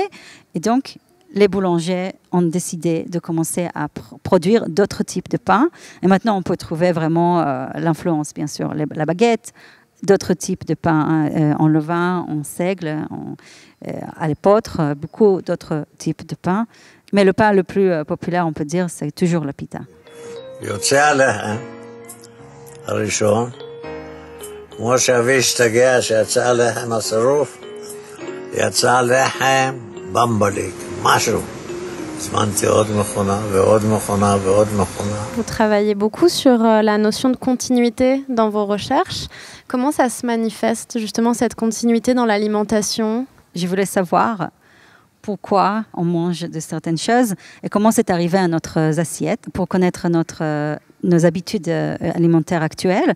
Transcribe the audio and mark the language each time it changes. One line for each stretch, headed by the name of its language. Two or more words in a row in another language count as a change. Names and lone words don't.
French: Et donc, les boulangers ont décidé de commencer à produire d'autres types de pain. Et maintenant, on peut trouver vraiment l'influence, bien sûr, la baguette, d'autres types de pain en levain, en seigle, à l'épeautre, beaucoup d'autres types de pain. Mais le pain le plus populaire, on peut dire, c'est toujours la pita.
Hebrew: יוצא הלחם הראשון, כמו שאבי השתגע שיצא הלחם השרוף, יצא לחם במבליק, משהו. הזמנתי עוד מכונה ועוד מכונה ועוד מכונה.
French: Vous travaillez beaucoup sur la notion de continuité dans vos recherches. Comment ça se manifeste, justement, cette continuité dans l'alimentation ? Je voulais savoir pourquoi on mange de certaines choses et comment c'est arrivé à notre assiette pour connaître nos habitudes alimentaires actuelles.